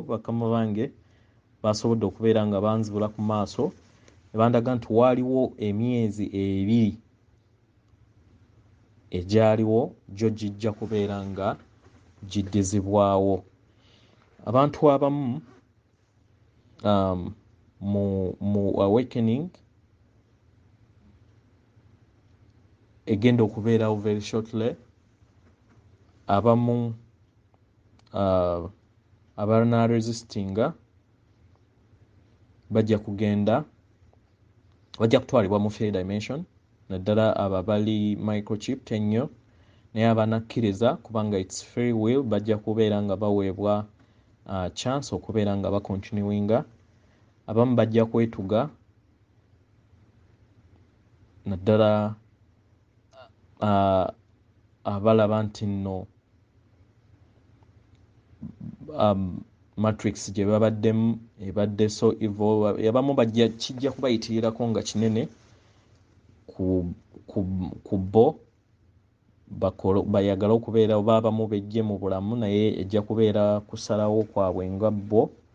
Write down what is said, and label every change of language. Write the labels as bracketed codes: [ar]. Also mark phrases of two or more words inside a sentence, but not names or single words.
[lg] Bakama bange basobodde okubeera nga banzibula ku maaso, ne bandaga nti waliwo emyezi ebiri egyaliwo, gyo gijja kubeera nga giddizibwawo. Abantu abamu, um, mu, mu awakening egenda okubeerawo [en] very shortly, [lg] abamu, uh, abanaaresistinga bajja kugenda, bajja kutwalibwa mu [en] fair dimension, [lg] naddala abo abali microchipped ennyo, naye abanakkiriza kubanga [en] it's free will [lg] bajja kubeera nga baweebwa, uh, chance okubeera nga bakontinuwinga. Abamu bajja kwetuga, naddala ah, abalaba nti nno, um, Matrix gye babaddemu ebadde [en] so evil, [lg] abamu bajja, kijja kubayitirirako nga kinene ku, ku, ku bo, bakolo-, bayagala okubeera oba abamu bejje mu bulamu, naye ejja kubeera kusalawo kwabwe nga bo.